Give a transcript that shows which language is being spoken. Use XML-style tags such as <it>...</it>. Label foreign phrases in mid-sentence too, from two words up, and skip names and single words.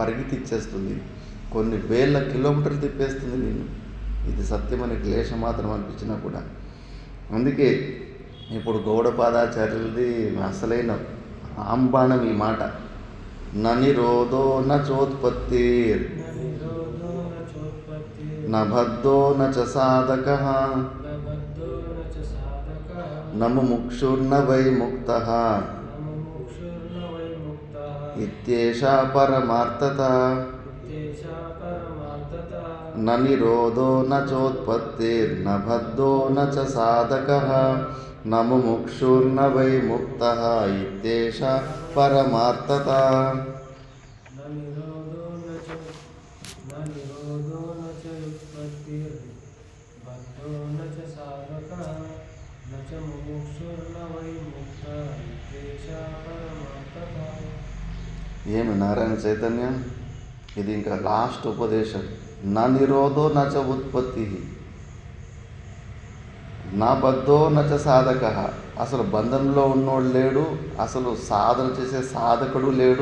<te>పరిగెత్తిచ్చేస్తుంది, కొన్ని వేల కిలోమీటర్లు తిప్పేస్తుంది నేను. ఇది సత్యమని క్లేశం మాత్రం అనిపించినా కూడా. అందుకే ఇప్పుడు గౌడపాదాచార్యులది అసలైన ఆంబాణం ఈ మాట,</te> <sa>నిరోధో నచోత్పత్తి न निरोधो न चोत्पत्तिः న బద్ధో నచ సాధకః न बद्धो न च साधकः న ముముక్షుర్న వై ముక్తః न मुमुक्षुर्न वै मुक्तः ఇత్యేషా పరమార్థత. इत्येषा परमार्थता న నిరోధో నచోత్పత్తిర్ న బద్ధో నచ సాధకః న ముముక్షుర్న వై ముక్తః ఇత్యేషా పరమార్థత. न निरोधो न च उत्पत्तिर्बद्धो न च साधकः न च मुमुक्षुर्न वै मुक्तः इत्येषा परमार्थता</sa> <te>ఏమి నారాయణ చైతన్యం, ఇది ఇంకా లాస్ట్ ఉపదేశం.</te> <sa>నా నిరోధో నచ ఉత్పత్తి నా బద్ధో నచ సాధక.</sa> <te>అసలు బంధంలో ఉన్నోడు లేడు, అసలు సాధన చేసే సాధకుడు లేడు.</te>